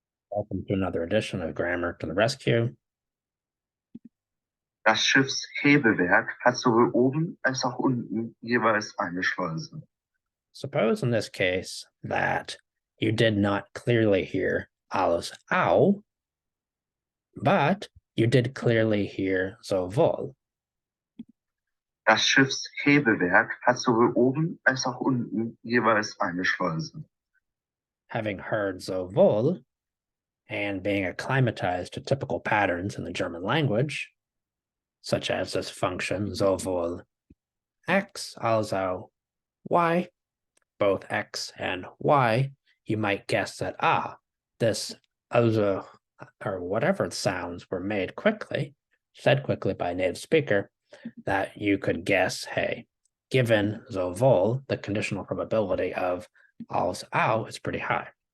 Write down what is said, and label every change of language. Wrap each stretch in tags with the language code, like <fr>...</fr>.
<en>Welcome to another edition of Grammar to the Rescue.</en> <de>Das Schiffshebewerk hat sowohl oben als auch unten jeweils eine Schleuse.</de> <en>Suppose in this case that you did not clearly hear</en> <de>alles auch,</de> <en>but you did clearly hear sowohl.</en> <de>Das Schiffshebewerk hat sowohl oben als auch unten jeweils eine Schleuse.</de> <en>Having heard sowohl and being acclimatized to typical patterns in the German language, such as this function sowohl x also y, both x and y, you might guess that this also or whatever sounds were made quickly, said quickly by a native speaker, that you could guess, hey, given sowohl, the conditional probability of</en> <de>alles auch</de> <en>is pretty high.</en>